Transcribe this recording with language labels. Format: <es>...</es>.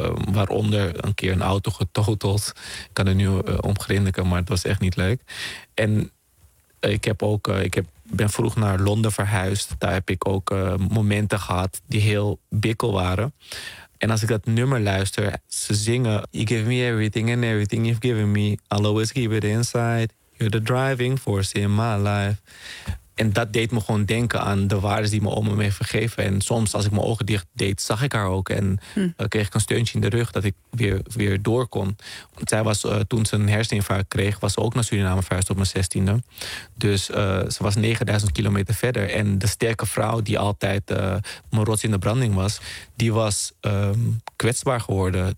<nl>Waaronder een keer een auto getoteld. Ik kan er nu om grinniken, maar het was echt niet leuk. En ik heb ook, ben vroeg naar Londen verhuisd. Daar heb ik ook momenten gehad die heel bikkel waren. En als ik dat nummer luister, ze zingen:</nl> <en>You give me everything and everything you've given me. I'll always keep it inside. You're the driving force in my life.</en> <nl>En dat deed me gewoon denken aan de waarden die mijn oma me heeft vergeven. En soms, als ik mijn ogen dicht deed, zag ik haar ook. En kreeg ik een steuntje in de rug dat ik weer door kon. Want zij was, toen ze een herseninfarct kreeg, was ze ook naar Suriname verhuisd op mijn 16e. Dus ze was 9000 kilometer verder. En de sterke vrouw die altijd mijn rots in de branding was, die was kwetsbaar geworden.</nl>